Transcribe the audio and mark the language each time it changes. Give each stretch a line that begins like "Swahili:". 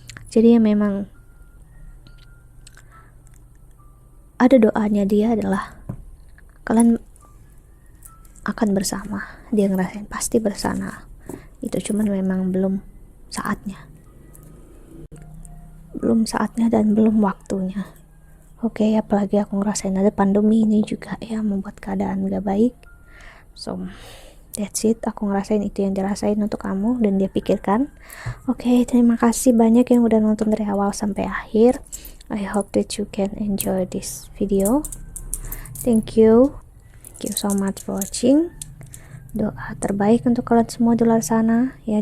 Indonesian: Jadi ya memang ada doanya dia adalah kalian akan bersama, dia ngerasain pasti bersama itu, cuman memang belum saatnya dan belum waktunya. Oke, apalagi aku ngerasain ada pandemi ini juga ya, membuat keadaan gak baik.
English: So that's it,
Indonesian: aku ngerasain itu yang dirasain untuk kamu dan dia pikirkan. Oke, terima kasih banyak yang udah nonton dari awal sampai akhir.
English: I hope that you can enjoy this video. Thank you so much for watching.
Indonesian: Doa terbaik untuk kalian semua di luar sana ya.